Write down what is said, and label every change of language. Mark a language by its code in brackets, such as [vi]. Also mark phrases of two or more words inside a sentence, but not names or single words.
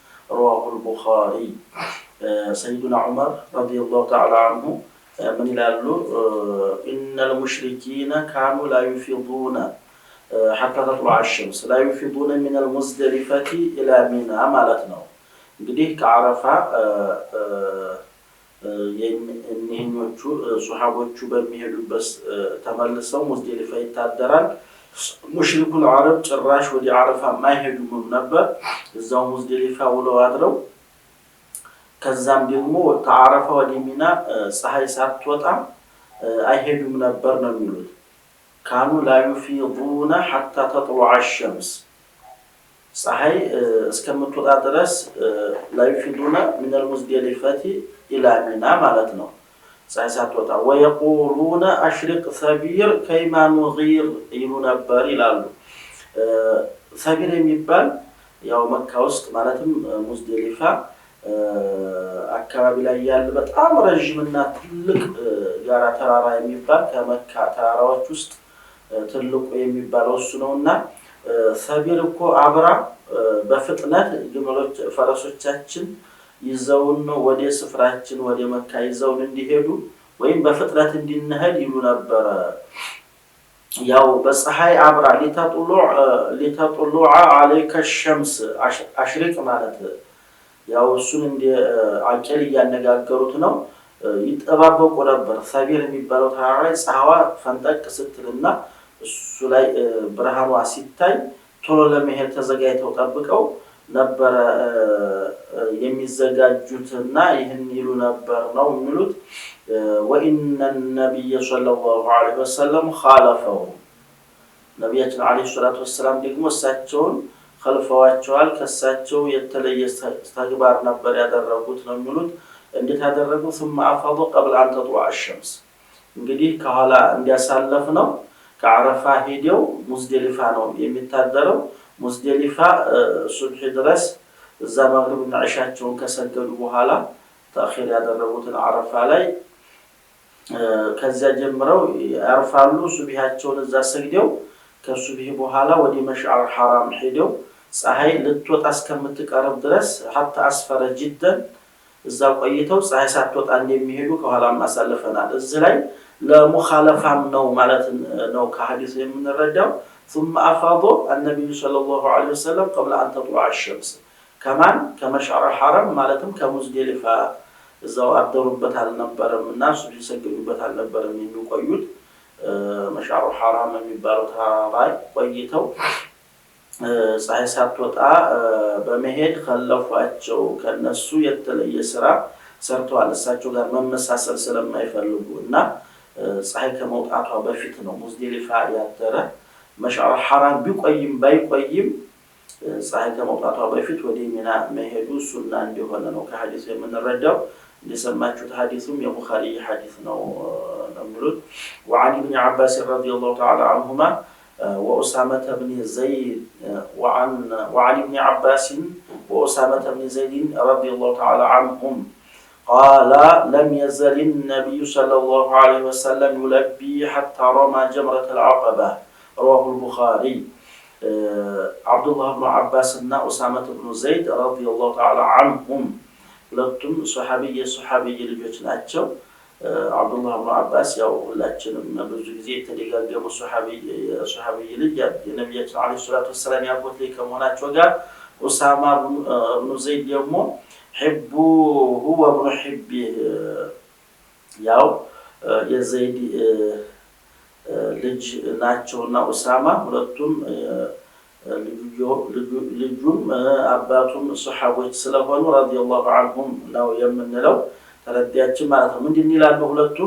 [ar] رواه البخاري. سيدنا عمر رضي الله تعالى عنه من يقول إن المشركين كانوا لا يفيضون حتى تطلع الشمس، لا يفيضون من المزدلفة إلى منى مالتنا. [am] እንግዲህ ከአረፋ የእነኞቹ ሱሐቦቹ በሚሄዱበት ተመልሰው ሙዝደሊፋ ይታደራል። [ar] مشركو العرب [am] ጭራሽ ወደ አረፋ ማይሄዱም ነበር። እዛው ሙዝደሊፋ ውለው አድረው ከዛም ደግሞ ከአረፋ ወደ ሚና ፀሐይ ሳትወጣ አይሄዱም ነበር ነው የሚሉት። [ar] كانوا لا يفيضون حتى تطلع الشمس [am] ፀሐይ እስከምትወጣ ድረስ [ar] لا يفيضون من المزدلفة إلى منى [am] ማለት ነው። ፀሐይ ሳትወጣ [ar] ويقولون أشرق ثبير كيما نغير [am] ይሉ ነበር ይላሉ። ثبير የሚባል ያው መካ ውስጥ ማለትም ሙዝደሊፋ አካባቢ ላይ ያለ በጣም ረጅምና ትልቅ ጋራ ተራራ የሚባል ከመካ ተራራዎች ውስጥ ትልቁ የሚባለው እሱ ነውና ሰቢር እኮ አብራ በፍጥነት ግመሎች ፈረሶቻችን ይዘውን ወደ ስፍራችን ወደ መካ ይዘውን እንዲሄዱ ወይም በፍጥነት እንድንሄድ ይሉ ነበር። ያው በፀሐይ አብራ [ar] لتطلع عليك الشمس [am] አሽሪቅ ማለት ያው እሱን እንደ አቀል ያነጋገሩት ነው። ይጠባበቁ ነበር። ሰቢር የሚባለው ተራራ ፀሐዋ ፈንጠቅ ስትልና እሱ ላይ ብርሃኗ ሲታይ ቶሎ ለመሄድ ተዘጋጅተው ጠብቀው ነበር የሚዘጋጁትና ይህን ይሉ ነበር ነው የሚሉት። [ar] وإن النبي صلى الله عليه وسلم خالفه [am] ነብያችን [ar] عليه الصلاة والسلام [am] ደግሞ እሳቸውን خلفዋቸዋል። ከሳቸው የተለየ ተግባር ነበር ያደረጉት ነው የሚሉት። እንዴት ያደረጉ [ar] ثم أفاض قبل أن تطلع الشمس [am] እንግዲህ ከኋላ እንዲያሳለፍ ነው። ከአረፋ ሄደው ሙዝደሊፋ ነው የሚታደረው። ሙዝደሊፋ ሱብህ ድረስ እዛ መግሪብና ዒሻቸውን ከሰገዱ በኋላ ተአኺር ያደረጉትን አረፋ ላይ ከዚያ ጀምረው ያርፋሉ። ሱብሂያቸውን እዛ ሰግደው ከሱብሂ በኋላ ወደ መሽዓር ሐራም ሄደው ፀሐይ ልትወጣ እስከምትቀርብ ድረስ [ar] حتى أسفر جدا [am] እዛ ቆይተው ፀሐይ ሳትወጣ እንደሚሄዱ ከኋላም አሳልፈናል። እዚህ ላይ ለሙኻለፋም ነው ማለት ነው ከሐዲስ [ar] የምንረዳው። ثم أفاض النبي صلى الله عليه وسلم قبل أن تطلع الشمس كمان كمشعر الحرم [am] ማለትም ከሙዝደሊፋ እዛው አደሩበት አልነበረምና ሱብሂ ሰግዱበት አልነበረም የሚቆዩት። [ar] መሽዓር [am] الحرم የሚባለው ተራራ ቆይተው ፀሐይ ሳትወጣ በመሄድ خلفዋቸው ከነሱ የተለየ ስራ ሰርተዋል። እሳቸው ጋር መመሳሰል ስለማይፈልጉና ፀሐይ ከመውጣቷ በፊት ነው ሙዝደሊፋ ያደረ። መሽዓር الحرم ቢቆይም ባይቆይም ፀሐይ ከመውጣቷ በፊት ወደ ሚና መሄዱ ሱና እንደሆነ ነው ከሐዲስ የምንረዳው። እንደሰማችሁት ሐዲሱም የቡኻሪ ሐዲስ ነው የሚሉት። [ar] وعن ابن عباس رضي الله تعالى عنهما وأسامة بن زيد وعن ابن عباس وأسامة بن زيد رضي الله تعالى عنهم قال لم يزل النبي صلى الله عليه وسلم يلبي حتى رمى جمرة العقبة. [am] رواه البخاري. عبد الله بن عباس እና أسامة بن زيد [ar] رضي الله تعالى عنهم [am] ሁለቱም ሱሐቢይ ልጆች ናቸው። አብዱላህ ኢብኑ አባስ ያው ሁላችንም ብዙ ጊዜ ተደጋገሙ ሱሐቢይ ልጅ የነብያችን [ar] عليه الصلاة والسلام [am] ያጎት ከመሆናቸው ጋር ኡሳማ ኢብኑ ዘይድ ደግሞ [ar] حبوه وابن حبه [am] ያው የዘይድ ልጅ ናቸውና ኡሳማ ሁለቱም ልጁም አባቱም ሱሐቦች ስለሆኑ [ar] رضي الله عنهم [am] ነው የምንለው ተረዳያችን ማለት ነው። ምንድን ይላሉ ሁለቱም